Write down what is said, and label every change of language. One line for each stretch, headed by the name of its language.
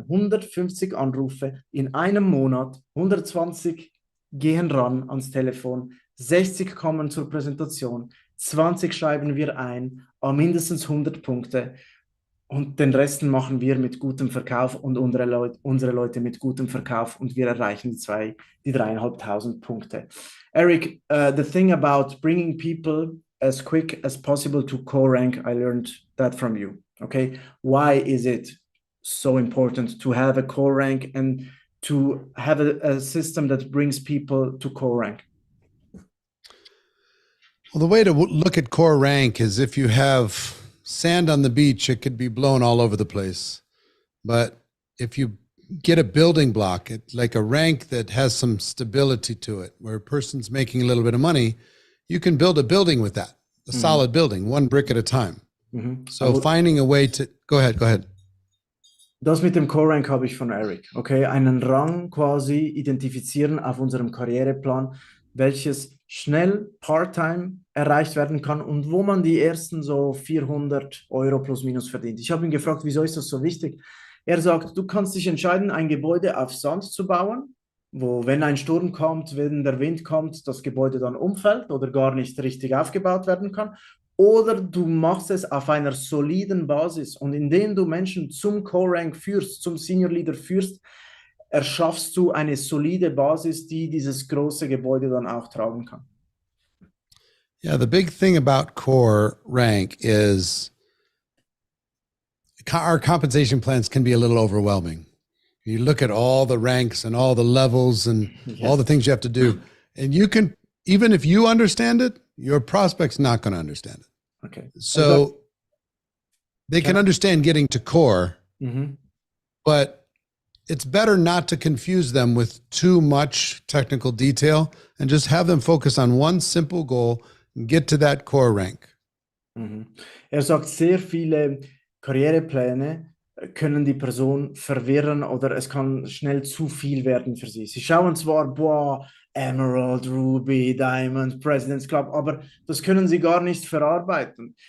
German: 150 Anrufe in einem Monat, 120 gehen ran ans Telefon, 60 kommen zur Präsentation, 20 schreiben wir ein, mindestens 100 Punkte. Und den Rest machen wir mit gutem Verkauf und unsere Leute mit gutem Verkauf und wir erreichen die 3.500 Punkte.
English: Eric, the thing about bringing people as quick as possible to core rank, I learned that from you. Okay, why is it so important to have a core rank and to have a system that brings people to core rank? Well, the way to look at core rank is if you have sand on the beach, it could be blown all over the place. But if you get a building block, like a rank that has some stability to it, where a person's making a little bit of money, you can build a building with that, a solid building, one brick at a time. So finding a way to, go ahead.
German: Das mit dem Core-Rank habe ich von Eric. Okay, einen Rang quasi identifizieren auf unserem Karriereplan, welches schnell Part-Time erreicht werden kann und wo man die ersten so 400 Euro plus minus verdient. Ich habe ihn gefragt, wieso ist das so wichtig? Er sagt, du kannst dich entscheiden, ein Gebäude auf Sand zu bauen, wo, wenn ein Sturm kommt, wenn der Wind kommt, das Gebäude dann umfällt oder gar nicht richtig aufgebaut werden kann. Oder du machst es auf einer soliden Basis und indem du Menschen zum Core-Rank führst, zum Senior Leader führst, erschaffst du eine solide Basis, die dieses große Gebäude dann auch tragen kann.
English: Yeah, the big thing about core rank is our compensation plans can be a little overwhelming. You look at all the ranks and all the levels and all the things you have to do, and you can, even if you understand it, your prospect's not going to understand it. Okay. So they can understand getting to core, but it's better not to confuse them with too much technical detail and just have them focus on one simple goal and get to that core rank.
German: Er sagt, sehr viele Karrierepläne können die Person verwirren oder es kann schnell zu viel werden für sie. Sie schauen zwar, boah, Emerald, Ruby, Diamond, President's Club, aber das können sie gar nicht verarbeiten.